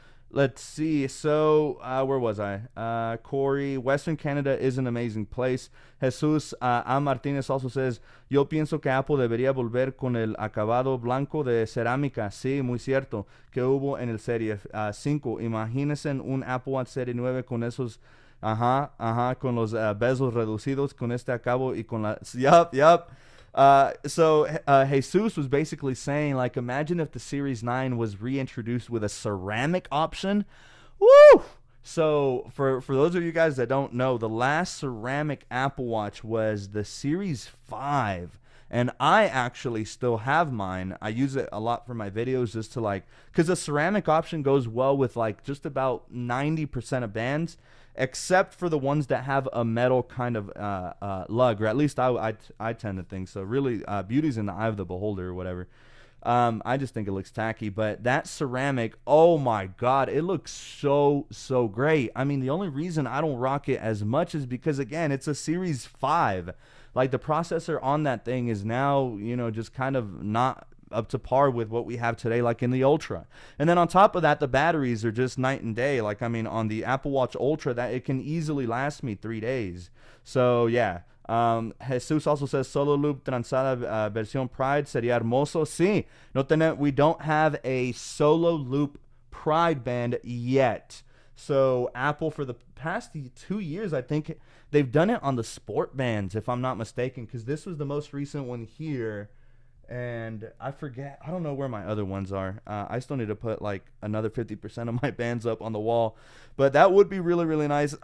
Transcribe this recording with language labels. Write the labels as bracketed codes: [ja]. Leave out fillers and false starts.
[en] Let's see. So where was I? Corey, Western Canada is an amazing place. Jesus A. [es] Martinez [en] also says, [es] yo pienso que Apple debería volver con el acabado blanco de cerámica. Sí, muy cierto, que hubo en el Serie 5. Imagínense un Apple Watch Serie 9 con esos... con los bezos reducidos, con este acabo y con la... [en] Yup. So Jesus was basically saying, like, imagine if the Series 9 was reintroduced with a ceramic option. Woo! So for those of you guys that don't know, the last ceramic Apple Watch was the Series 5. And I actually still have mine. I use it a lot for my videos just to like... Because the ceramic option goes well with like just about 90% of bands, except for the ones that have a metal kind of lug, or at least I tend to think so. Really, beauty's in the eye of the beholder or whatever. I just think it looks tacky, but that ceramic, oh my God, it looks so great. I mean, the only reason I don't rock it as much is because, again, it's a Series 5. Like, the processor on that thing is now, just kind of not up to par with what we have today, like in the Ultra. And then on top of that, the batteries are just night and day. Like, I mean, on the Apple Watch Ultra, that it can easily last me 3 days. So yeah. [es] Jesus [en] also says [es] solo loop tranzada versión Pride sería hermoso. [en] Sí, we don't have a solo loop Pride band yet. So Apple, for the past 2 years, I think they've done it on the sport bands, if I'm not mistaken, because this was the most recent one here. And I forget, I don't know where my other ones are. I still need to put like another 50% of my bands up on the wall, but that would be really, really nice.